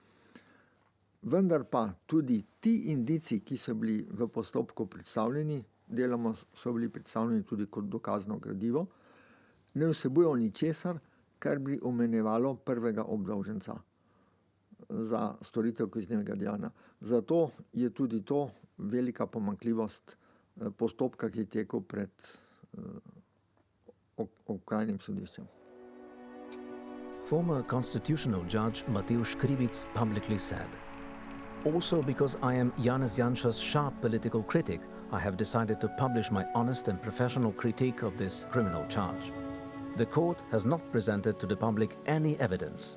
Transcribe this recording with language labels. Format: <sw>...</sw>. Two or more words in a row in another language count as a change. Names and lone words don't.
<sl>Vendar pa tudi ti indici, ki so bili v postopku predstavljeni, deloma so bili predstavljeni tudi kot dokazno gradivo, ne vsebujejo ničesar, kar bi omenjevalo prvega obdolženca za storitev kaznivega dejanja. Zato je tudi to velika pomanjkljivost postopka, ki je tekel pred okrajnim sodiščem.</sl> <en>Former constitutional judge Mateusz Krivic publicly said, "Also because I am Janez Janša's sharp political critic, I have decided to publish my honest and professional critique of this criminal charge. The court has not presented to the public any evidence.</en>